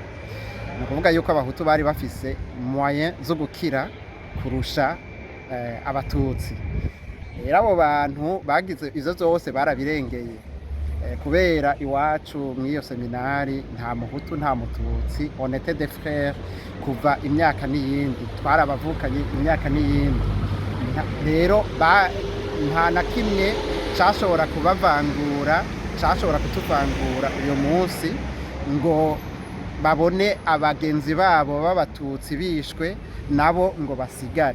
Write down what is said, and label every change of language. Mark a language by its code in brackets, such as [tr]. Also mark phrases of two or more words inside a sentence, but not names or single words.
[rn] Ni ukuvuga yuko abahutu bari bafise moyen zo gukira kurusha abatutsi. Rero abo bantu bagize izo zose barabirengeye, kubera iwacu mw'iyo seminari nta muhutu nta mututsi, [fr] on était des frères [rn] kuva imyaka n'iyindi, twarabavukanye imyaka n'iyindi. Rero nta na kimwe cashobora kubavangura, cashobora kutuvangura uyo munsi ngo babone abagenzi babo b'abatutsi bishwe nabo ngo basigare.